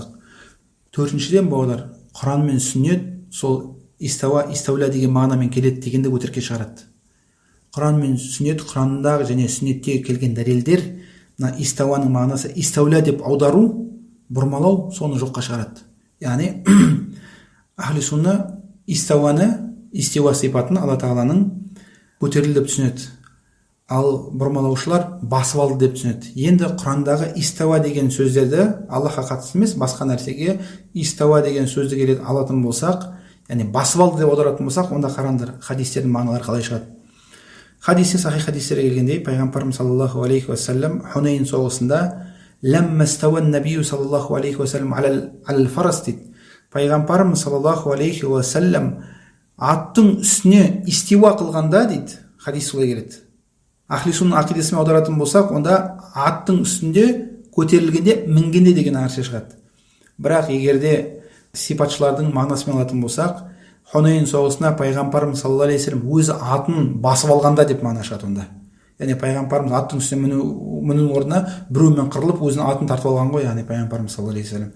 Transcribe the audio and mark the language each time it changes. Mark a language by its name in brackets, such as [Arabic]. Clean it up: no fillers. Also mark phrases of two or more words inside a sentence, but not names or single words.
[Kazakh] Төртіншіден бауырлар, Құран мен сүннет сол истауа, истаула деген мағынамен келеді дегенде өтірікке шығарады. Құран мен сүннет, Құрандағы және сүннеттегі келген дәлелдер, мына истауаның мағынасы истаула деп аудару, бұрмалау соны жоққа шығарады. Яғни [Arabic] أهل السنة [Kazakh] истауа сипатын Алла тағаланың көтерілді деп түсінеді. Ал бұрмалаушылар басып алды деп түсінеді. Енді Құрандағы истауа деген сөздерді Аллахқа қатысты емес, басқа нәрсеге истауа деген сөзді келеді алатын болсақ, яғни басып алды деп аударатын болсақ, онда қараңдар, хадистердің мағыналары қалай шығады. Хадисте, сахих хадистерге келгендей, пайғамбарымыз [Arabic] صلى الله عليه وسلم [Kazakh] Хунейн соғысында [Arabic] لما استوى النبي صلى الله عليه وسلم الفرس [Kazakh] дейді. Пайғамбарымыз [Arabic] صلى الله عليه وسلم [Kazakh] аттың үстіне истиуа қылғанда дейді, хадис солай келеді. [Arabic] أهل السنة [Kazakh] ақидасымен аударатын болсақ, онда аттың үстінде көтерілгенде, мінгенде деген нәрсе шығады. Бірақ егерде сипатшылардың мағынасымен алатын болсақ, Хунейн соғысына пайғамбарымыз [Arabic] صلى الله عليه وسلم [Kazakh] өзі атын басып алғанда деп мағына шығады онда. Яғни пайғамбарымыз аттың үстіне міну орнына біреумен қырылып өзінің атын тартып алған ғой, яғни пайғамбарымыз [Arabic] صلى الله عليه وسلم.